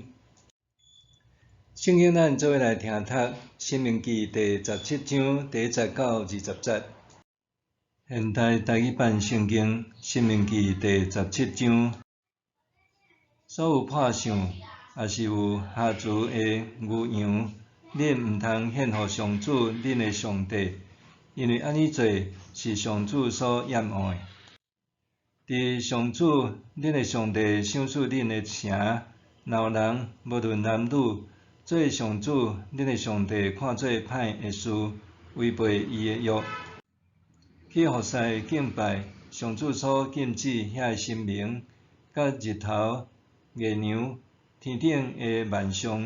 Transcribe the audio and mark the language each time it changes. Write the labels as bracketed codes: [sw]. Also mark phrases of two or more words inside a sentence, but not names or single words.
[nan] 圣经咱做伙来听读《申命记》第17章第1节到20节。现代台语版圣经《申命记》第17章，所有破相，也是有下厨的牛羊，恁毋通献互上主恁的上帝，因为安尼做是上主所厌恶的。伫上主恁的上帝赏赐恁的城，若有人无论男女，做上主恁的上帝看做歹的事，违背伊的约，去服侍敬拜上主所禁止遐神明，甲日头、月亮、天顶的万象。